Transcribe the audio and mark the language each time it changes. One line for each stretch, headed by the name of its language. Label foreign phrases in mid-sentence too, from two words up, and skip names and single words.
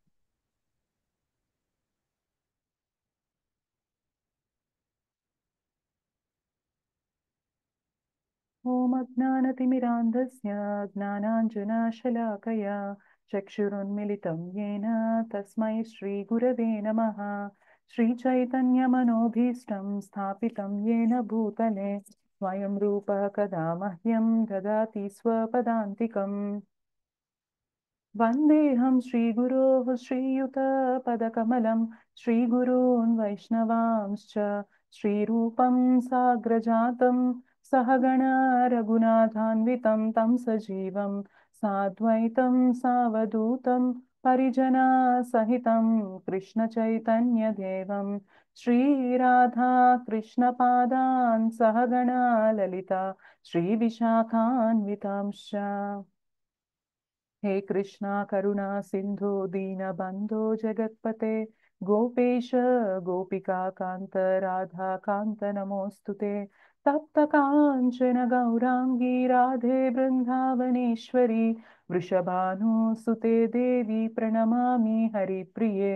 Sanskrit: ఓం అజ్ఞానతిమిరాంధస్య జ్ఞానాంజనాశలాకయా చక్షురున్మిలితం येन తస్మై శ్రీగురవే నమః. శ్రీచైతన్యమనోభీష్టం స్థాపితం येन భూతలే స్వయం రూపः కదా మహ్యం దదాతి స్వపదాంతికం. వందేహం శ్రీగురోః శ్రీయుతపదకమలం శ్రీగురూన్ వైష్ణవాంశ్చ శ్రీరూపం సాగ్రజాతం సహగణ రఘునాథాన్వితం తం సజీవం సాద్వైతం సావధూతం పరిజనా సహితం కృష్ణ చైతన్యదేవం శ్రీరాధా కృష్ణపాదాన్ సహగణ లలిత శ్రీవిశాఖాన్వితాంశ్చ. हे कृष्णा करुणा सिंधु दीनबंधो जगत्पते गोपेश गोपिका कांत राधा कांत नमोस्तुते. तप्त कांचन गौरांगी राधे वृंदावनेश्वरी वृषभानुसुते देवी प्रणमामि हरिप्रिये.